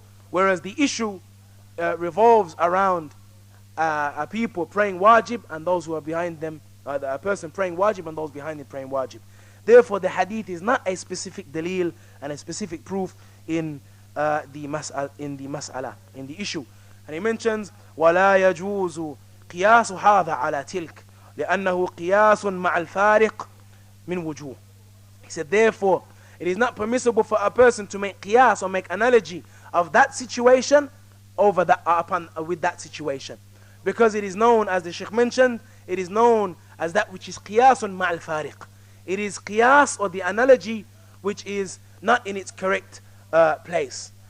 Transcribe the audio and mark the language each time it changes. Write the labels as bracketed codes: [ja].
[en] Whereas the issue revolves around a people praying wajib and those who are behind them, a person praying wajib and those behind him praying wajib. Therefore the hadith is not a specific dalil and a specific proof in the mas'ala, in the issue. And he mentions [ar] وَلَا يَجُوزُ قِيَاسُ هَذَا عَلَى تِلْكَ لأنه قياس مع الفارق من وجوه. [en] He said therefore it is not permissible for a person to make qiyas or make analogy of that situation over that with that situation, because it is known, as the Sheikh mentioned, it is known as that which is qiyasun ma'al fariq. It is qiyas, or the analogy, which is not in its correct place.